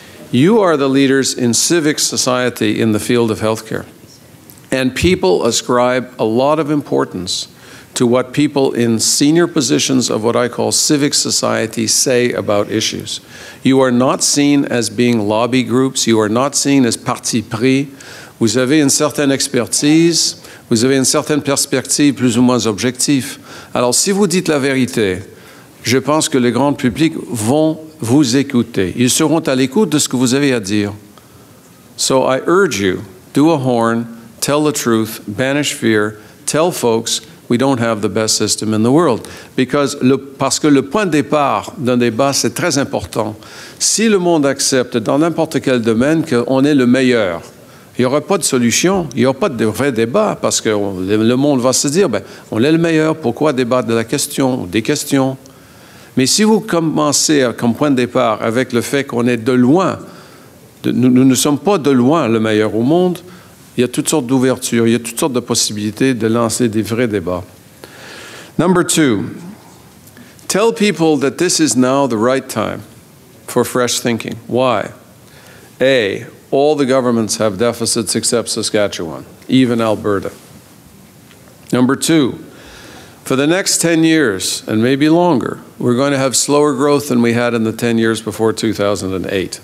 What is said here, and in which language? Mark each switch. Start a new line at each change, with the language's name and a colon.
English: You are the leaders in civic society in the field of healthcare. And people ascribe a lot of importance to what people in senior positions of what I call civic society say about issues. You are not seen as being lobby groups. You are not seen as parti pris.
French: Vous avez une certaine expertise, vous avez une certaine perspective plus ou moins objective. Alors si vous dites la vérité, je pense que les grands publics vont vous écouter. Ils seront à l'écoute de ce que vous avez à dire.
English: So I urge you, do a horn, tell the truth, banish fear, tell folks we don't have the best system in the world.
French: Parce que le point de départ d'un débat, c'est très important. Si le monde accepte dans n'importe quel domaine qu'on est le meilleur, il n'y aura pas de solution, il n'y aura pas de vrai débat, parce que le monde va se dire, ben, on est le meilleur, pourquoi débattre de la question ou des questions? Mais si vous commencez comme point de départ avec le fait qu'on est de loin, nous ne sommes pas de loin le meilleur au monde, il y a toutes sortes d'ouvertures, il y a toutes sortes de possibilités de lancer des vrais débats.
English: Number 2, tell people that this is now the right time for fresh thinking. Why? A, all the governments have deficits except Saskatchewan, even Alberta. Number 2, for the next 10 years, and maybe longer, we're going to have slower growth than we had in the 10 years before 2008.